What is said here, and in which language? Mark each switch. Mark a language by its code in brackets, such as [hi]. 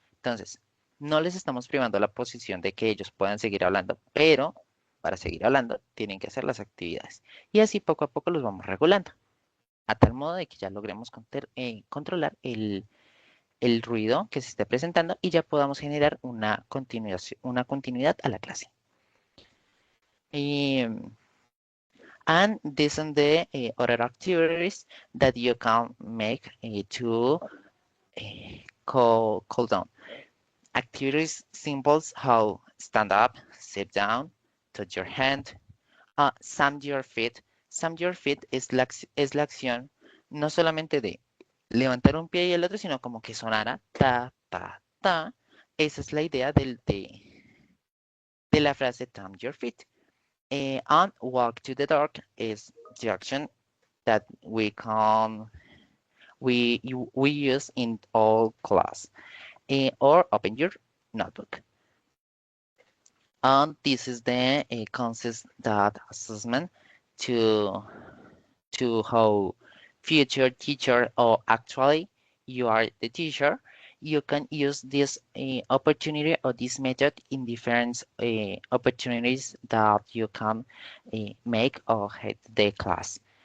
[es] Entonces, no les estamos privando la posición de que ellos puedan seguir hablando, pero para seguir hablando tienen que hacer las actividades. Y así poco a poco los vamos regulando, a tal modo de que ya logremos controlar el ruido que se esté presentando y ya podamos generar una continuidad a la clase. [en] And these are the other activities that you can make to cool down. Activities symbols how stand up, sit down, touch your hand, stamp your feet. Stamp your feet [es] es la acción no solamente de levantar un pie y el otro, sino como que sonara ta, ta, ta. Esa es la idea de la frase [en] stamp your feet. And walk to the door is the action that we use in all class. Or open your notebook. And this is the consist that assessment to how future teacher, or actually you are the teacher, you can use this opportunity or this method in different opportunities that you can make or head the class.